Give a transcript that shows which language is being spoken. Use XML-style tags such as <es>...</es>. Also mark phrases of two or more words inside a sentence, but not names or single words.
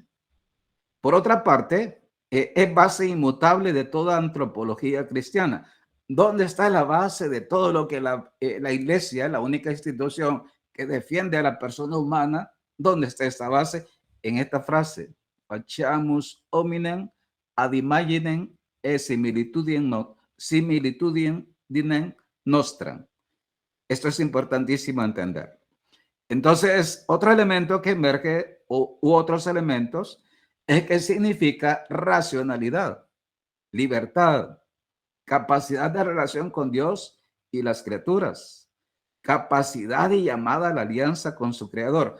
<es>Por otra parte, es base inmutable de toda antropología cristiana. ¿Dónde está la base de todo lo que la iglesia, la única institución que defiende a la persona humana? ¿Dónde está esta base? En esta frase,</es> <la>faciamus hominem ad imaginem e similitudinem nostram.</la> <es>Esto es importantísimo entender. Entonces, otro elemento que emerge u otros elementos es que significa racionalidad, libertad, capacidad de relación con Dios y las criaturas, capacidad y llamada a la alianza con su creador.</es>